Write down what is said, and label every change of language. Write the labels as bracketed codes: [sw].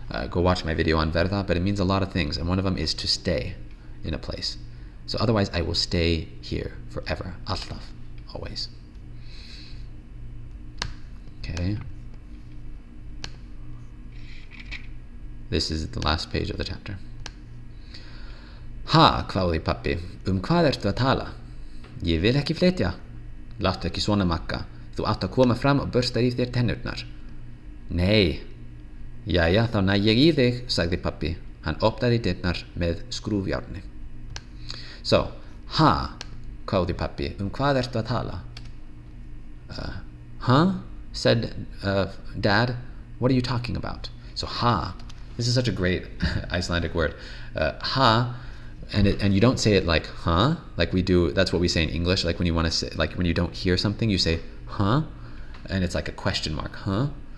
[en] Go watch my video on verða, but it means a lot of things, and one of them is to stay in a place. So otherwise, I will stay here forever. Alltaf, always. Okay. This is the last page of the chapter. [is] Ha, hváði pappi, hvað ertu að tala? Ég vil ekki flytja. Láttu ekki svona, Magga. Þú átt að koma fram og bursta í þér tennurnar. Nei. Jæja, þá næ ég í þig, sagði pappi. Hann opnaði dyrnar með skrúfjárni. So, ha, hváði pappi, hvað ertu að tala? [en] Huh? Said Dad, what are you talking about? So, ha. This is such a great Icelandic word. Ha, and you don't say it like huh, like we do. That's what we say in English. Like when you want to say, like when you don't hear something, you say huh, and it's like a question mark, huh.